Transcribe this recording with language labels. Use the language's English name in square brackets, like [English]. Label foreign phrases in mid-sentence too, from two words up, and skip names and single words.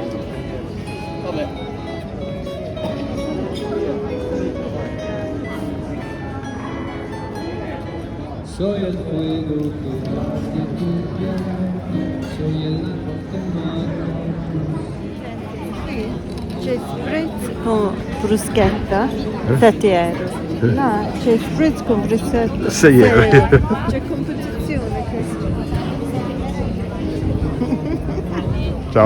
[Italian] Vabbè. [Spanish] Soy el fuego que arde tu piel, soy el agua que mata. [Italian] C'è spritz con bruschetta, 7 euro. No, c'è spritz con bruschetta, 6 euro. C'è competizione questo. Ciao.